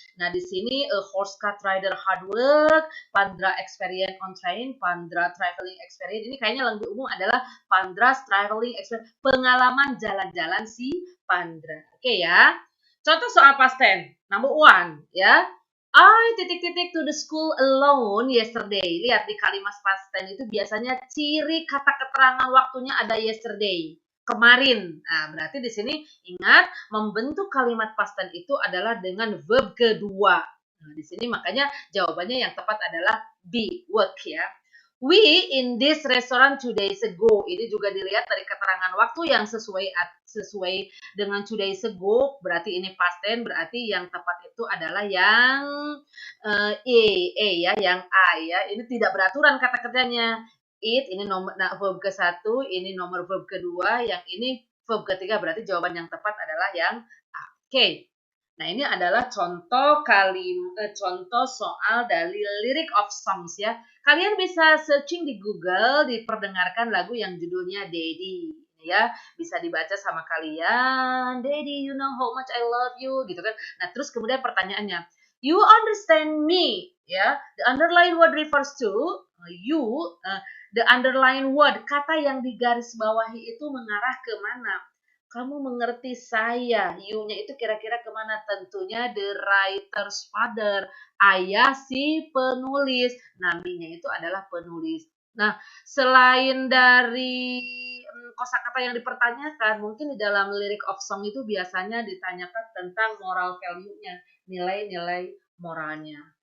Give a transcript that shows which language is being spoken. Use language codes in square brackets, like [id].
[id] Nah, di sini [en] horse cart rider hard work, Pandra experience on train, Pandra traveling experience. [id] Ini kayaknya lebih umum adalah [en] Pandra's traveling experience, [id] pengalaman jalan-jalan si Pandra. Oke ya. Contoh soal past tense. Number 1 ya. [en] I to the school alone yesterday. [id] Lihat di kalimat past tense itu biasanya ciri kata keterangan waktunya ada yesterday. Kemarin. Nah, berarti di sini ingat membentuk kalimat past tense itu adalah dengan verb kedua. Nah, di sini makanya jawabannya yang tepat adalah B, work ya. [en] We in this restaurant 2 days ago. [id] Ini juga dilihat dari keterangan waktu yang sesuai dengan 2 days ago, berarti ini past tense, berarti yang tepat itu adalah yang E ya, yang A ya. Ini tidak beraturan kata kerjanya. It ini nomor verb ke-1, ini nomor verb kedua, yang ini verb ketiga, berarti jawaban yang tepat adalah yang A. Oke. Nah, ini adalah contoh soal dari lyric of songs ya. Kalian bisa searching di Google, diperdengarkan lagu yang judulnya Daddy ya. Bisa dibaca sama kalian. [en] Daddy, you know how much I love you [id] gitu kan. Nah, terus kemudian pertanyaannya, [en] you understand me ya. The underline word refers to you. The underline word, [id] kata yang digarisbawahi itu mengarah ke mana? Kamu mengerti saya, you-nya itu kira-kira kemana? Tentunya [en] the writer's father, [id] ayah si penulis. Naminya itu adalah penulis. Nah, selain dari kosakata yang dipertanyakan, mungkin di dalam lyric of song itu biasanya ditanyakan tentang moral value-nya, nilai-nilai moralnya.